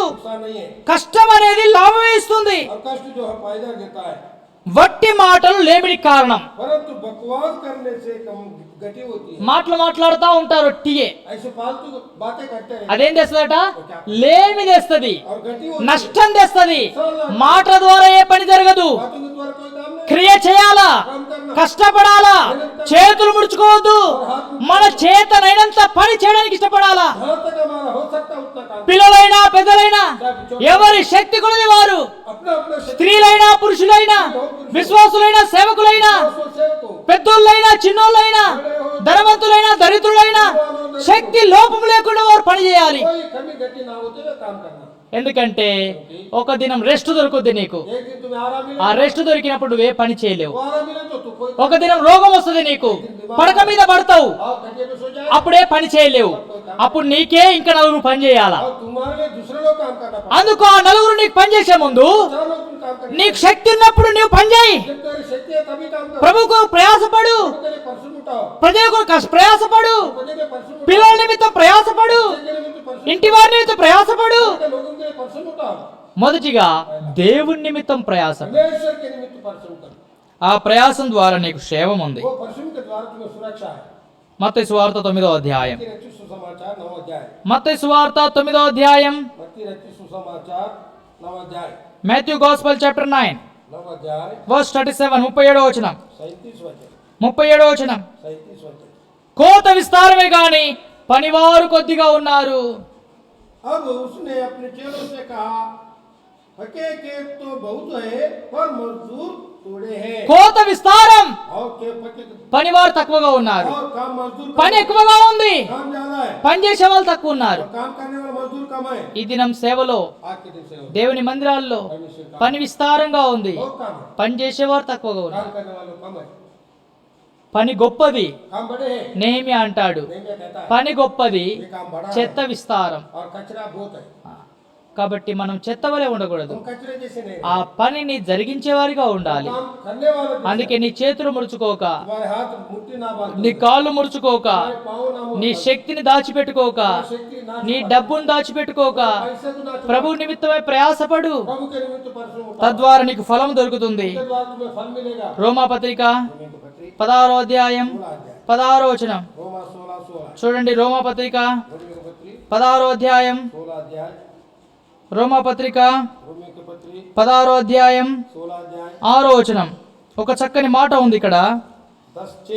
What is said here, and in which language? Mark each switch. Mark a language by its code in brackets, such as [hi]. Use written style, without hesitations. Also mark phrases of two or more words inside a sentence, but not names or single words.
[hi] नुकसान नहीं है। [te] కష్టం అనేది లాభమే ఇస్తుంది. [hi] और कष्ट जो है फायदा देता है, [te] వట్టి మాటలు లేమిడి కారణం. [hi] परंतु बकवास करने से कम गति होती है। [te] మాటలు మాట్లాడుతూ ఉంటారు ఒట్టియే, [hi] ऐसे फालतू बातें करते हैं [te] అదేం తెస్తుందట? లేమి తెస్తుంది, [hi] और गति होती है। [te] నష్టం తెస్తుంది. మాటల ద్వారా ఏ పని జరగదు. [hi] बातों के द्वारा कोई काम नहीं, [te] క్రియ చేయాలా, [hi] काम करना। [te] కష్టపడాలా, చేతులు ముడుచుకోవద్దు. మన చేతనైనంత పని చేయడానికి ఇష్టపడాలా. [hi] जहाँ तक हमारा हो सकता है उतना काम। [te] పిల్లలైనా పెద్దలైనా ఎవరి శక్తి కొలది వారు, [hi] अपना अपना शक्ति [te] స్త్రీలైనా పురుషులైనా, విశ్వాసులైనా సేవకులైనా, [hi] सेवकों [te] పెద్దోళ్ళైనా చిన్నోళ్ళైనా, ధనవంతులైనా దరిద్రులైనా శక్తి లోపం లేకుండా వారు పని చేయాలి. [hi] कोई कमी गति ना होते हुए काम करना। [te] ఎందుకంటే ఒక దినం రెస్ట్ దొరుకుద్ది నీకు. [hi] एक दिन तुम्हें आराम मिले, [te] ఆ రెస్ట్ దొరికినప్పుడు నువ్వే పని చేయలేవు. [hi] वो आराम मिले तो तू कोई [te] ఒక దినం రోగం వస్తుంది నీకు, పడక మీద పడతావు, [hi] आओ खटिया पे सो जाए। [te] అప్పుడే పని చేయలేవు. అప్పుడు నీకే ఇంకా నలుగురు పని చేయాలా. [hi] और तुम्हारे लिए दूसरे लोग काम करना पड़ता [te] అందుకు ఆ నలుగురు నీకు పని చేసే ముందు [hi] है। चार लोग तुम काम करना। [te] నీకు శక్తి ఉన్నప్పుడు నీవు పని చేయి. [hi] जब तेरी शक्ति है तभी काम करो। [te] ప్రభువుకు ప్రయాసపడు, [hi] प्रभु के लिए परिश्रम उठाओ। [te] ప్రజలకు ప్రయాసపడు, [hi] प्रभु के लिए परिश्रम उठाओ। [te] పిల్లల నిమిత్తం ప్రయాసపడు, [hi] प्रभु के लिए परिश्रम [te] ఇంటి వారి నిమిత్తం ప్రయాసపడు. [hi] उठाओ। लोगों के लिए परिश्रम उठाओ। [te] మొదటిగా దేవుని నిమిత్తం ప్రయాస. [hi] परमेश्वर के निमित्त परिश्रम करो। [te] ఆ ప్రయాసం ద్వారా నీకు క్షేమం ఉంది. [hi] वो परिश्रम के द्वारा तुम्हें सुरक्षा है। [te] మత్తయి సువార్త 9వ అధ్యాయం, [hi] मत्ती रचित सुसमाचार 9 अध्याय। [te] మత్తయి సువార్త 9వ అధ్యాయం, [hi] मत्ती रचित सुसमाचार 9 अध्याय। [en] Matthew Gospel chapter 9 [hi] 9 अध्याय [te] వర్స్ 37 37వ వచనం. [hi] 37 वचन। [te] 37వ వచనం. [hi] 37 वचन। [te] కోత విస్తారమే గాని పనివారు కొద్దిగా ఉన్నారు. [hi] अब उसने अपने चेलों से कहा, हके खेत तो बहुत है पर मजदूर थोड़े हैं [te] కోత విస్తారం, [hi] और [te] పనివారు తక్కువగా ఉన్నారు. [hi] और काम मजदूर [te] పని ఎక్కువగా ఉంది, [hi] काम ज्यादा है [te] పని చేసే వాళ్ళు తక్కువ ఉన్నారు. [hi] और काम करने वाला मजदूर कम है। [te] ఈ దినం సేవలో [hi] आज के दिन से [te] దేవుని మందిరాల్లో పని విస్తారంగా ఉంది, [hi] बहुत काम है, [te] పని చేసేవారు తక్కువగా ఉన్నారు. [hi] काम करने वालों कम है, [te] పని గొప్పది, [hi] काम बड़े हैं। [te] నెహెమ్యా అంటాడు, [hi] नेहमिया कहता है [te] పని గొప్పది, [hi] ये काम बड़ा [te] చెత్త [hi] है [te] విస్తారం. [hi] और कचरा बहुत है। [te] కాబట్టి మనం చెత్త వలె ఉండకూడదు, [hi] तुम कचरे जैसे नहीं [te] ఆ పనిని జరిగించేవారిగా ఉండాలి. [hi] काम करने वाले जैसे। [te] అందుకే నీ చేతులు ముడుచుకోక, [hi] तुम्हारे हाथ मुट्ठी ना बांधो, [te] నీ కాళ్ళు ముడుచుకోక, [hi] तुम्हारे पाँव ना मोड़ो, [te] నీ శక్తిని దాచిపెట్టుకోక, [hi] तुम्हारी शक्ति ना [te] నీ [hi] छुपाओ, [te] డబ్బును దాచిపెట్టుకోక, [hi] पैसे को ना छुपाओ, [te] ప్రభు నిమిత్తమై ప్రయాసపడు, [hi] प्रभु के निमित्त परिश्रम उठाओ, [te] తద్వారా నీకు ఫలం దొరుకుతుంది. [hi] उसके बाद तुम्हें फल मिलेगा। [te] రోమాపత్రిక [hi] रोमियो की पत्री [te] 16వ అధ్యాయం [hi] 16 अध्याय [te] 16వ వచనం [hi] रोमा 16 [te] చూడండి. రోమాపత్రిక [hi] रोमियो की पत्री [te] 16వ అధ్యాయం [hi] 16 अध्याय [te] రోమాపత్రిక [hi] रोमियो की पत्री [te] 16వ అధ్యాయం [hi] 16 अध्याय [te] 6వ వచనం. ఒక చక్కని మాట ఉంది ఇక్కడ. 10:6